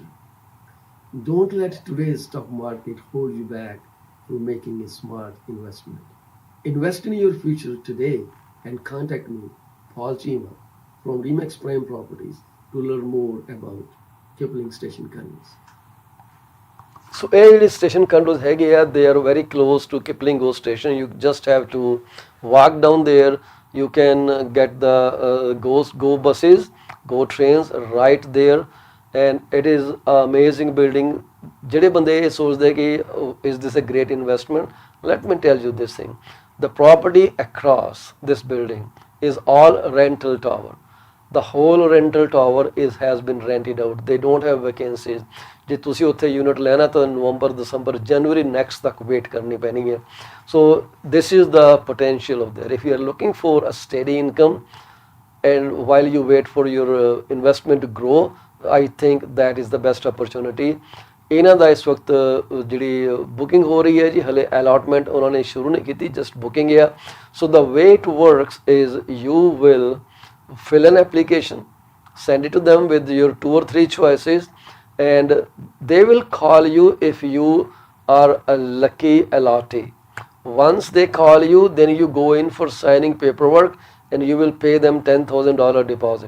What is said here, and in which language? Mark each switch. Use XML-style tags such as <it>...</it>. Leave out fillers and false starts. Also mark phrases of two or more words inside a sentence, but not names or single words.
<en>Don't let today's stock market hold you back from making a smart investment. Invest in your future today and contact me, Paul Chima, from Remax Prime Properties to learn more about Kipling Station Condos.</en> <pa>So ਇਹ ਜਿਹੜੇ</pa> <en>station condos</en> <pa>ਹੈਗੇ ਆ,</pa> <en>they are very close to Kipling Go station. You just have to walk down there. You can get the go buses, go trains right there. And it is an amazing building.</en> <pa>ਜਿਹੜੇ ਬੰਦੇ ਇਹ ਸੋਚਦੇ ਕਿ</pa> <en>is this a great investment, let me tell you this thing. The property across this building is all rental tower. The whole rental tower has been rented out. They don't have vacancies.</en> <pa>ਜੇ ਤੁਸੀਂ ਉੱਥੇ ਯੂਨਿਟ ਲੈਣਾ ਤਾਂ ਨਵੰਬਰ ਦਸੰਬਰ ਜਨਵਰੀ ਨੈਕਸਟ ਤੱਕ ਵੇਟ ਕਰਨੀ ਪੈਣੀ ਹੈ।</pa> <en>ਸੋ this is the potential of there. If you are looking for a steady income and while you wait for your investment to grow, I think that is the best opportunity.</en> <pa>ਇਹਨਾਂ ਦਾ ਇਸ ਵਕਤ ਜਿਹੜੀ ਬੁਕਿੰਗ ਹੋ ਰਹੀ ਹੈ ਜੀ, ਹਲੇ ਅਲਾਟਮੈਂਟ ਉਹਨਾਂ ਨੇ ਸ਼ੁਰੂ ਨਹੀਂ ਕੀਤੀ,</pa> <en>just booking</en> <pa>ਆ।</pa> <en>so the way it works is you will fill an application, send it to them with your 2 or 3 choices, and they will call you if you are a lucky allottee. Once they call you, then you go in for signing paperwork and you will pay them $10,000 deposit.</en>